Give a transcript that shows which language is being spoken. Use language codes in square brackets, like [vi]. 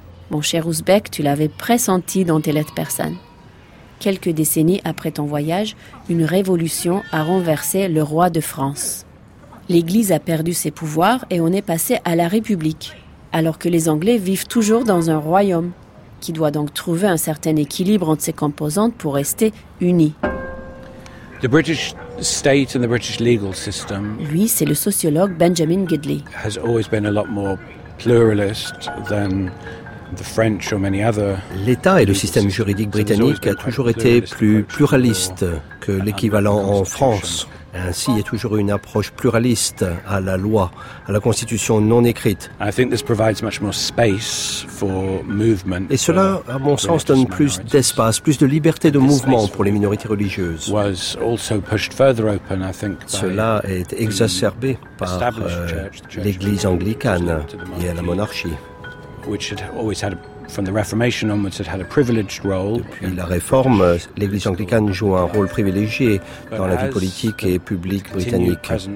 [fr] Mon cher Ouzbek, tu l'avais pressenti dans tes lettres persanes. Quelques décennies après ton voyage, une révolution a renversé le roi de France. L'Église a perdu ses pouvoirs et on est passé à la République, alors que les Anglais vivent toujours dans un royaume, qui doit donc trouver un certain équilibre entre ses composantes pour rester unis. [en] The British state and the British legal system. [fr] Lui, c'est le sociologue Benjamin Gidley. [en] Has always been a lot more pluralist than the French or many other. [fr] L'État et le système juridique britannique a toujours été plus pluraliste que l'équivalent en France. Ainsi, il y a toujours une approche pluraliste à la loi, à la constitution non écrite. [en] I think this provides much more space for movement. [fr] Et cela, à mon sens, donne plus d'espace, plus de liberté de mouvement pour les minorités religieuses. [en] Was also pushed further open, I think. [fr] Cela est exacerbé par l'Église anglicane et la monarchie. [en] Which had always had, from the Reformation onwards, had a privileged role. [fr] Depuis la Réforme, l'Église anglicane joue un rôle privilégié dans la vie politique et publique britannique.